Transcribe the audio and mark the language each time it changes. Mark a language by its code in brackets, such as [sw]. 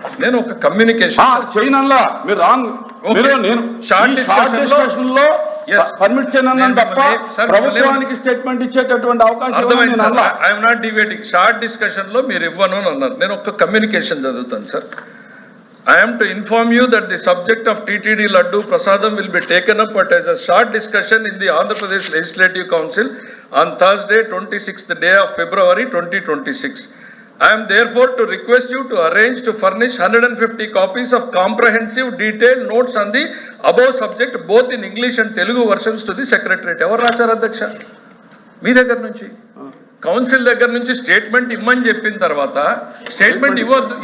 [te] నేను ఒక కమ్యూనికేషన్ చేయనల్లా మీరు రాంగ్. నేను షార్ట్ డిస్కషన్ లో పర్మిట్ చేయను తప్ప ప్రభుత్వానికి స్టేట్మెంట్ ఇచ్చేటటువంటి అవకాశం. [en] I'm not debating. [te] Short discussion లో మీరు ఇవ్వను అని అన్నారు. నేను ఒక కమ్యూనికేషన్ చదువుతాను sir. [en] I am to inform you that the subject of TTD Laddu Prasadam will be taken up as a short discussion in the Andhra Pradesh Legislative Council on Thursday, 26th day of February 2026. I am therefore to request you to arrange to furnish 150 copies of comprehensive detailed notes on the above subject both in English and Telugu versions to the Secretariat. [te] Evaru rasaru Adhyaksha? మీ దగ్గర నుంచి council దగ్గర నుంచి statement ఇమ్మని చెప్పిన తర్వాత statement ఇవ్వద్దు.